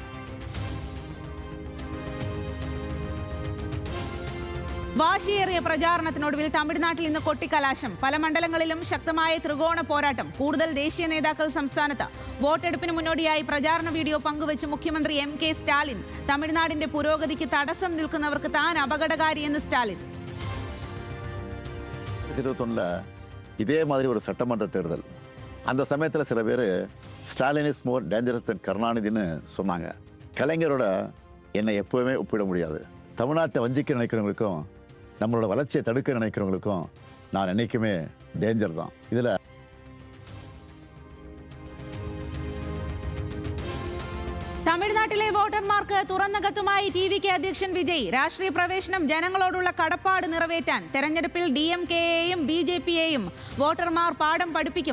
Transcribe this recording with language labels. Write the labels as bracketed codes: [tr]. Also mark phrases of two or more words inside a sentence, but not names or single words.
[ml] വാശിയേറിയ പ്രചാരണത്തിനൊടുവിൽ തമിഴ്നാട്ടിൽ ഇന്ന് കൊട്ടിക്കലാശം. പല മണ്ഡലങ്ങളിലും ശക്തമായ ത്രികോണ പോരാട്ടം. കൂടുതൽ ദേശീയ നേതാക്കൾ സംസ്ഥാനത്ത്. വോട്ടെടുപ്പിന് മുന്നോടിയായി പ്രചാരണ വീഡിയോ പങ്കുവച്ച് മുഖ്യമന്ത്രി MK സ്റ്റാലിൻ. തമിഴ്നാടിന്റെ പുരോഗതിക്ക് തടസ്സം നിൽക്കുന്നവർക്ക് താൻ അപകടകാരിയെന്ന് സ്റ്റാലിൻ. [ta] 2021 இதே மாதிரி ஒரு சட்டமன்ற தேர்தல். அந்த சமயத்தில் சில பேர் ஸ்டாலின் [en] is more dangerous than [ta] கருணாநிதினு சொன்னாங்க. கலைஞரோட என்னை எப்போவுமே ஒப்பிட முடியாது. தமிழ்நாட்டை வஞ்சிக்க நினைக்கிறவங்களுக்கும் நம்மளோட வளர்ச்சியை தடுக்க நினைக்கிறவங்களுக்கும் நான் என்னைக்குமே டேஞ்சர் தான். இதில் [ml] തമിഴ്നാട്ടിലെ വോട്ടർമാർക്ക് തുറന്ന കത്തുമായി TVK അധ്യക്ഷൻ വിജയ്. രാഷ്ട്രീയ പ്രവേശനം ജനങ്ങളോടുള്ള കടപ്പാട് നിറവേറ്റാൻ തെരഞ്ഞെടുപ്പിൽ DMK-യെയും BJP-യെയും വോട്ടർമാർ പാഠം പഠിപ്പിക്കും.